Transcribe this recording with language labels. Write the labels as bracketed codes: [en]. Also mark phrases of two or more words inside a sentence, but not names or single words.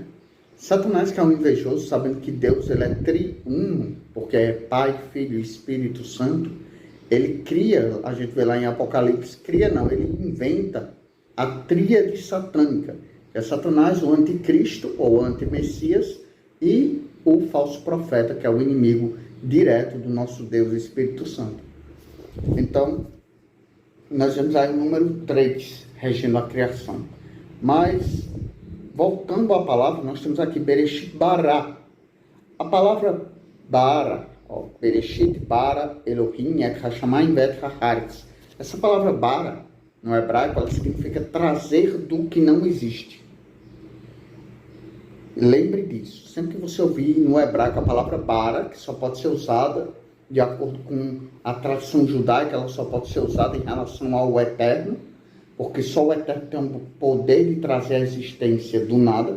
[pt] Satanás, que é um invejoso, sabendo que Deus ele é triuno, porque é Pai, Filho e Espírito Santo, ele cria, a gente vê lá em Apocalipse, ele inventa a tríade satânica, que é Satanás, o anticristo ou antimessias, e o falso profeta, que é o inimigo direto do nosso Deus Espírito Santo. Então, nós vemos aí o número 3 regendo a criação. Mas, voltando à palavra, nós temos aqui [he] בראשית ברא. [pt] A palavra bara Ó, [he] בראשית ברא אלהים את השמים ואת הארץ. [pt] Essa palavra bara, no hebraico, ela significa trazer do que não existe. Lembre disso. Sempre que você ouvir no hebraico a palavra bara, que só pode ser usada de acordo com a tradição judaica, ela só pode ser usada em relação ao eterno, porque só o eterno tem o poder de trazer a existência do nada.